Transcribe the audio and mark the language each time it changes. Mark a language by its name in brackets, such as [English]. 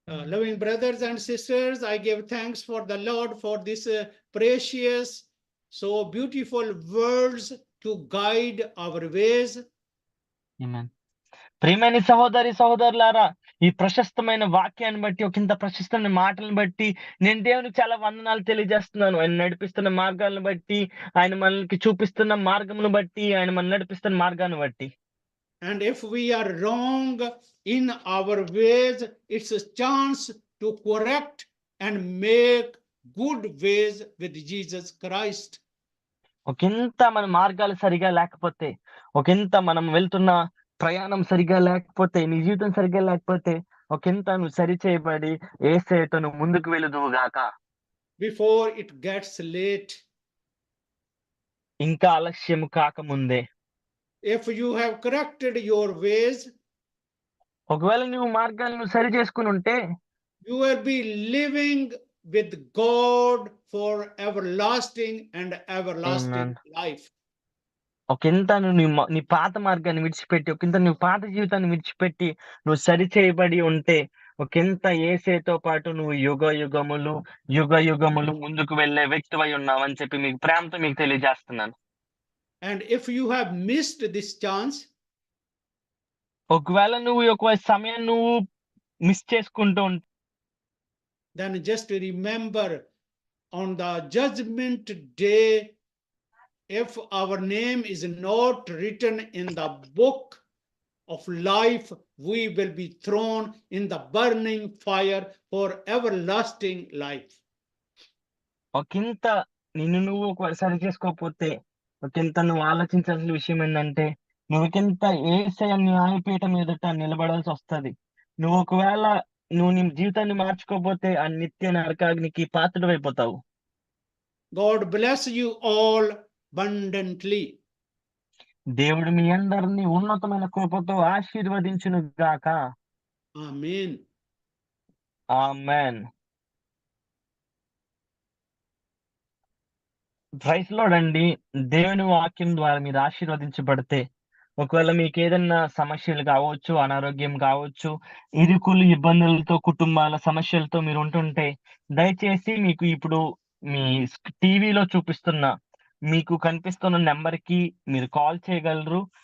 [English] Loving brothers and sisters, I give thanks for the Lord for this precious, so beautiful words to guide our ways. Amen. [Telugu] ప్రియమైన సహోదరులారా, ఈ ప్రశస్తమైన వాక్యాన్ని బట్టి, ఒకంత ప్రశస్తమైన మాటలను బట్టి నేను దేవునికి చాలా వందనాలు తెలియజేస్తున్నాను. ఆయన నడిపిస్తున్న మార్గాలను బట్టి, ఆయన మనకి చూపిస్తున్న మార్గమును బట్టి, ఆయన మన నడిపిస్తున్న మార్గాన్ని బట్టి. [English] And if we are wrong in our ways, it's a chance to correct and make good ways with Jesus Christ. [Telugu] ఒకంత మన మార్గాలు సరిగా లేకపోతే, ఒకంత మనం వెళ్తున్న ప్రయాణం సరిగా లేకపోతే, నీ జీవితం సరిగా లేకపోతే ఒకంత నువ్వు సరి చేయబడి యేసయ్యతో నువ్వు ముందుకు వెళుదువు గాక. [English] before it gets late. [Telugu] ఇంకా ఆలస్యం కాకముందే. [English] If you have corrected your ways, [Telugu] ఒకవేళ నువ్వు మార్గాలను సరి చేసుకునుంటే [English] you will be living with God for everlasting and everlasting Amen. life. [Telugu] ఒకంత నువ్వు నీ పాత మార్గాన్ని విడిచిపెట్టి, ఒకంత నువ్వు పాత జీవితాన్ని విడిచిపెట్టి నువ్వు సరి చేయబడి ఉంటే, ఒకంత యేసయ్యతో పాటు నువ్వు యుగ యుగములు ముందుకు వెళ్ళే వ్యక్తివై ఉన్నావని చెప్పి మీకు ప్రేమతో మీకు తెలియజేస్తున్నాను. [English] And if you have missed this chance, [Telugu] ఒకవేళ నువ్వు ఒక సమయం నువ్వు మిస్ చేసుకుంటూ [English] then just remember, on the judgment day, if our name is not written in the book of life, we will be thrown in the burning fire for everlasting life. [Telugu] ఒకంత నిన్ను నువ్వు ఒకవేళ సరి చేసుకోకపోతే, ఒకంత నువ్వు ఆలోచించాల్సిన విషయం ఏంటంటే, నువ్వుకింత యేసయ్య న్యాయపీఠం ఎదుట నిలబడాల్సి వస్తది. నువ్వు ఒకవేళ నువ్వు నీ జీవితాన్ని మార్చుకోకపోతే ఆ నిత్య నరకాగ్నికి పాత్రుడైపోతావు. [English] God bless you all abundantly. [Telugu] దేవుడు మీ అందరిని ఉన్నతమైన కృపతో ఆశీర్వదించును గాక. [English] Amen. [Telugu] ఆమేన్. [English] Praise Lord అండి. [Telugu] దేవుని వాక్యం ద్వారా మీరు ఆశీర్వదించబడితే, ఒకవేళ మీకు ఏదన్నా సమస్యలు కావచ్చు, అనారోగ్యం కావచ్చు, ఇరుకులు ఇబ్బందులతో, కుటుంబాల సమస్యలతో మీరు ఉంటుంటే, దయచేసి మీకు ఇప్పుడు మీ టీవీలో చూపిస్తున్న, మీకు కనిపిస్తున్న నెంబర్‌కి మీరు కాల్ చేయగలరు.